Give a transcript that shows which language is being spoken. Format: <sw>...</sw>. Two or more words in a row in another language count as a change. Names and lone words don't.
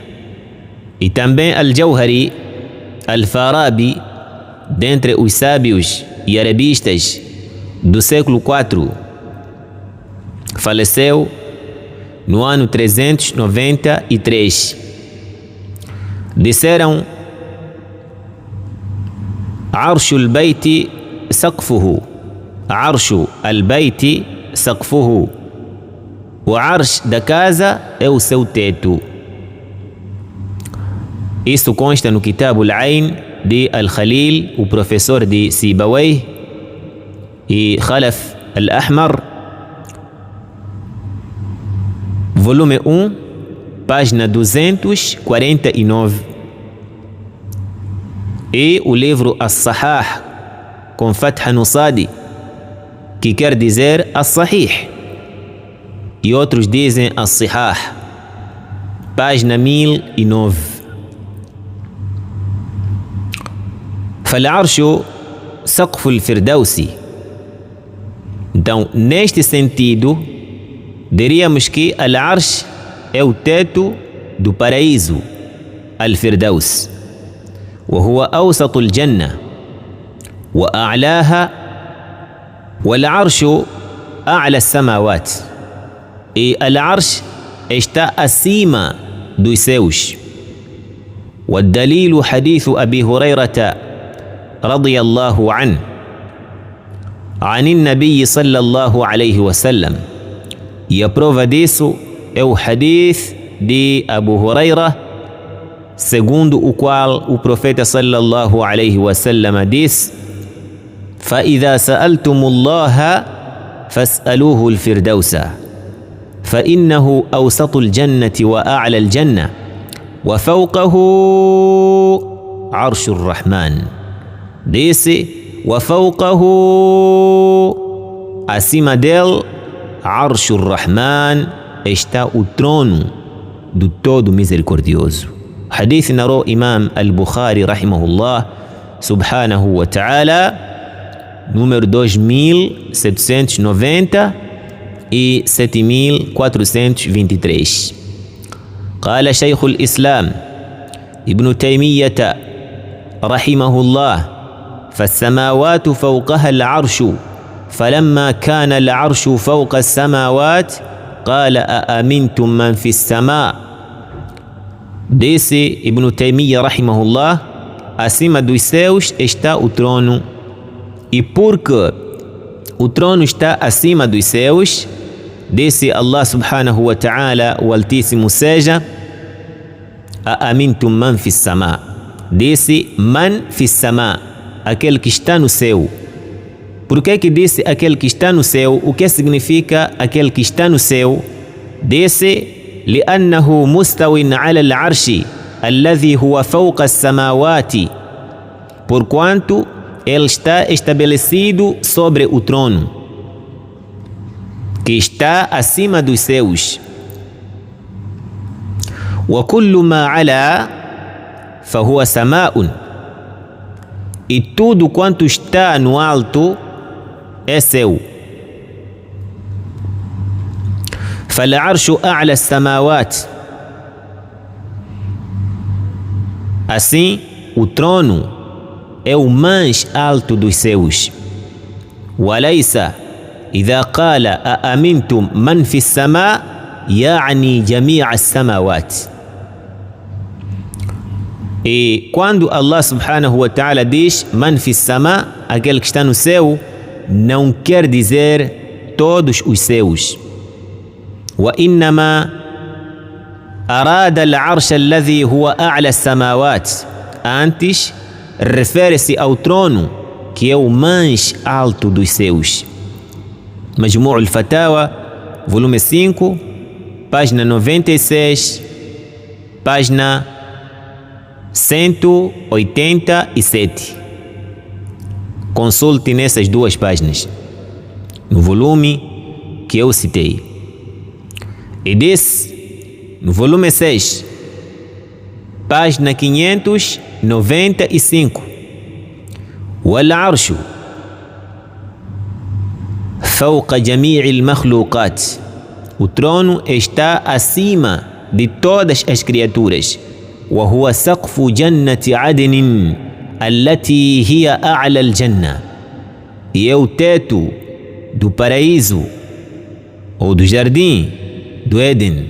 <pt>E também Al-Jawhari Al-Farabi, dentre os sábios e arabistas do século IV, faleceu no ano 393. Disseram:</pt> <ar>عرش البيت سقفه، عرش البيت سقفه.</ar> <pt>O arsh da casa é o seu teto. Isso consta no Kitab al-Ain de Al-Khalil, o professor de Sibawayh e Khalaf al-Ahmar, volume 1, página 249. E o livro As-Sahah, com Fatha Nusadi, que quer dizer As-Sahih, e outros dizem As-Sihah, página 1009.</pt> <ar>فالعرش سقف الفردوس.</ar> <pt>Então, neste sentido, diríamos que al-arsh é o teto do paraíso, al-firdaus.</pt> <ar>وهو أوسط الجنة وأعلاها والعرش أعلى السماوات.</ar> <pt>E al-arsh está acima dos céus.</pt> <ar>والدليل حديث أبي هريرة رضي الله عنه عن النبي صلى الله عليه وسلم.</ar> <pt>E a prova disso é o hadith de Abu Huraira, segundo o qual o profeta</pt> <ar>صلى الله عليه وسلم</ar> <pt>disse:</pt> <ar>فَإِذَا سَأَلْتُمُ اللَّهَ فَاسْأَلُوهُ الْفِرْدَوْسَ فَإِنَّهُ أَوْسَطُ الْجَنَّةِ وَأَعْلَى الْجَنَّةِ وَفَوْقَهُ عَرْشُ الرَّحْمَنِ.</ar> <pt>Disse: وَفَوْقَهُ, acima dele,</pt> <ar>عَرْشُ الرَّحْمَنِ,</ar> <pt>está o trono do Todo Misericordioso. Hadith narrou Imam al-Bukhari</pt> <ar>رحمه الله سبحانه وتعالى</ar> <pt>número 2790 e 7423.</pt> <ar>قال شيخ الإسلام ابن تيمية رحمه الله: فالسماوات فوقها العرش، فلما كان العرش فوق السماوات قال أأمنتم من في السماء.</ar> <pt>Disse Ibn Taymiyyah rahimahullah: acima dos céus está o trono, e porque o trono está acima dos céus, disse Allah</pt> <ar>سبحانه وتعالى,</ar> <pt>o Altíssimo seja:</pt> <ar>أأمنتم من في سماء.</ar> <pt>Disse</pt> <ar>من في سماء,</ar> <pt>aquele que está no céu. Por que disse aquele que está no céu? O que significa aquele que está no céu? Disse:</pt> <ar>لأنه مستو على العرش الذي هو فوق السماوات,</ar> <pt>porquanto ele está estabelecido sobre o trono que está acima dos céus.</pt> <ar>وكل ما على فهو سماء,</ar> <pt>e tudo quanto está no alto é céu.</pt> <ar>فالعرش أعلى السماوات,</ar> <pt>assim o trono é o mais alto dos céus.</pt> <ar>وليس إذا قال أأمنتم من في السماء يعني جميع السماوات.</ar> <pt>E quando Allah</pt> <ar>سبحانه وتعالى</ar> <pt>diz</pt> <ar>من في سماء,</ar> <pt>aquele que está no céu, não quer dizer todos os céus.</pt> <ar>وإنما أراد العرش الذي هو أعلى السماوات.</ar> <pt>Antes refere-se ao trono que é o mais alto dos céus. Majmu' al-Fatawa, volume 5, página 96, página 187. Consulte nessas duas páginas, no volume que eu citei. E disse, no volume 6, página 595:</pt> <ar>والعرش فوق جميع المخلوقات.</ar> <pt>O trono está acima de todas as criaturas.</pt> <ar>وهو سقف جنة عدن التي هي أعلى الجنة.</ar> <pt>E é o teto do paraíso ou do jardim do Éden.</pt>